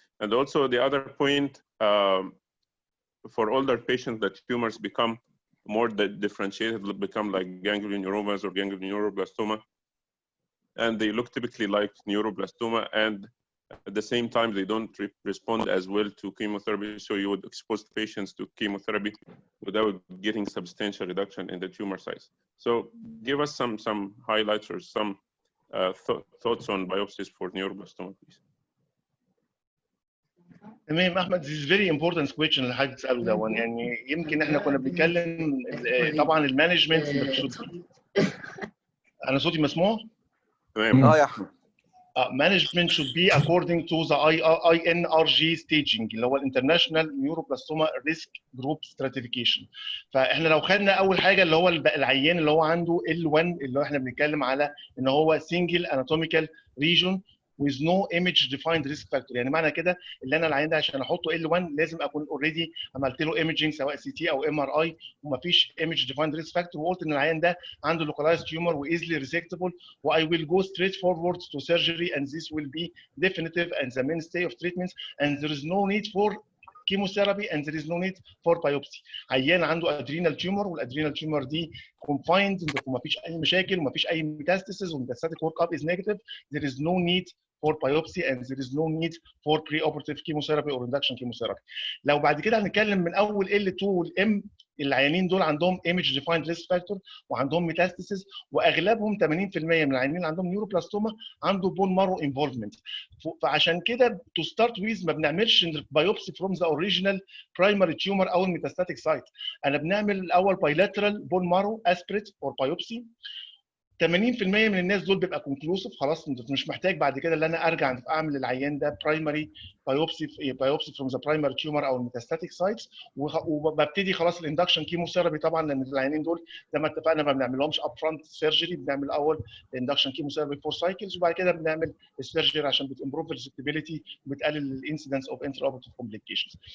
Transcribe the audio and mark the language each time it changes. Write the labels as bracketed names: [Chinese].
[English] And also the other point, for older patients, the tumors become more differentiated, become like ganglioneuromas or ganglioneuroblastoma, and they look typically like neuroblastoma, and at the same time they don't respond as well to chemotherapy, so you would expose patients to chemotherapy without getting substantial reduction in the tumor size. So give us some highlights or some thoughts on biopsies for neuroblastoma, please. [Arabic] تمام احمد، [English] this is very important question [Arabic] اللي حضرتك بتساله ده. يعني يمكن احنا كنا بنتكلم طبعا المانجمنت. انا صوتي مسموع؟ تمام. يا احمد. [English] Management should be according to the INRG staging [Arabic] اللي هو [English] International Neuroblastoma Risk Group Stratification. [Arabic] فاحنا لو خدنا اول حاجه اللي هو العيان اللي هو عنده L1 اللي هو احنا بنتكلم على ان هو [English] single anatomical region with no image defined risk factor. [Arabic] يعني معنى كده اللي انا العيان ده عشان احطه L1 لازم اكون اوريدي عملت له ايمجنج سواء سي تي او ام [English] R I [Arabic] ومفيش [English] image defined risk factor، [Arabic] وقلت ان العيان ده عنده [English] localized tumor و easily resectable و I will go straight forward to surgery and this will be definitive and the mainstay of treatments and there is no need for chemotherapy and there is no need for biopsy. [Arabic] عيان عنده [English] adrenal tumor والادرينال tumor دي confined [Arabic] ومفيش اي مشاكل ومفيش اي [English] metastasis والmetastatic work up is negative, there is no need for biopsy and there is no need for preoperative chemotherapy or induction chemotherapy. [Arabic] لو بعد كده هنتكلم من اول L2 والM، العيانين دول عندهم image defined risk factor وعندهم metastasis، واغلبهم 80% من العيانين اللي عندهم نيوروبلاستوما عنده بون مارو انفولفمنت. فعشان كده [English] to start with [Arabic] ما بنعملش [English] biopsy from the original primary tumor [Arabic] او الميتاستاتيك سايت. انا بنعمل الاول [English] bilateral bone marrow aspirate or biopsy [Arabic] 80% من الناس دول بيبقى كونكلوسيف، خلاص انت مش محتاج بعد كده ان انا ارجع اعمل العيان ده برايمري بايوبسي فروم ذا برايمري تيومر او الميتاستاتيك سايتس، وببتدي خلاص الاندكشن كيموثيرابي طبعا، لان العيانين دول زي ما اتفقنا ما بنعملهمش اب فرونت سيرجري، بنعمل اول الاندكشن كيموثيرابي 4 سايكلز، وبعد كده بنعمل السيرجري عشان بتمبروف الريزكتبيليتي وبتقلل الانسيدنس اوف انتر اوبرتيف كومبليكيشنز.